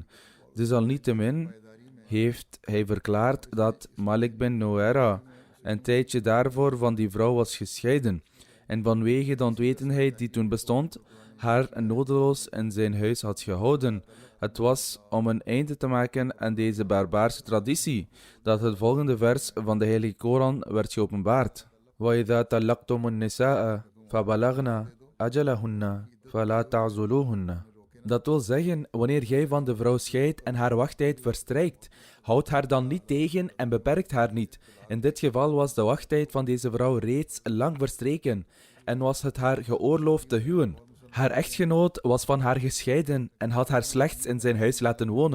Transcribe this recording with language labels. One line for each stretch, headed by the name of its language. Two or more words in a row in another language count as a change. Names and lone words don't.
Dutch: Desalniettemin heeft hij verklaard dat Malik bin Nuwaira een tijdje daarvoor van die vrouw was gescheiden en vanwege de onwetendheid die toen bestond, haar nodeloos in zijn huis had gehouden. Het was om een einde te maken aan deze barbaarse traditie dat het volgende vers van de Heilige Koran werd geopenbaard.
Arabic: وَإِذَا طَلَّقْتُمُ النِّسَاءَ فَبَلَغْنَ أَجَلَهُنَّ فَلَا تَعْضُلُوهُنَّ.
Dutch: Dat wil zeggen, wanneer jij van de vrouw scheidt en haar wachttijd verstrijkt, houd haar dan niet tegen en beperkt haar niet. In dit geval was de wachttijd van deze vrouw reeds lang verstreken en was het haar geoorloofd te huwen. Haar echtgenoot was van haar gescheiden en had haar slechts in zijn huis laten wonen.